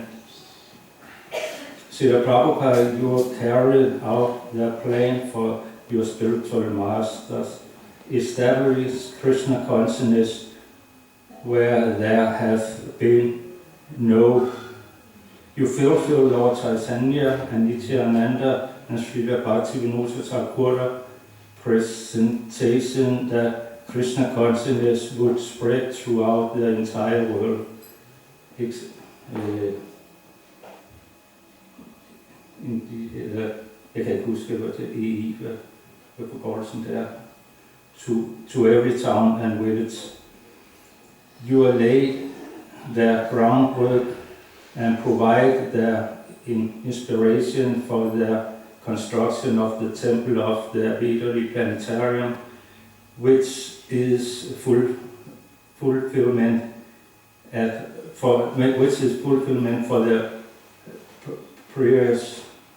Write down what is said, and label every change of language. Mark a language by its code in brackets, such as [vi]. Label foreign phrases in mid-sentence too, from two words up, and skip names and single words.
[en] Srila Prabhupada, you carried out the plan for your spiritual masters, established Krishna consciousness where there have been no. You fulfill Lord Chaitanya and Nityananda and Srila Bhaktivinoda Thakur presentation that Krishna consciousness would spread throughout the entire world. [da] Jeg kan ikke huske, hvad det hvad forkortelsen det er. [en] To every town and village. You lay the groundwork and provide the inspiration for their construction of the temple of the Vedali Planetarium, which is fulfillment for the previous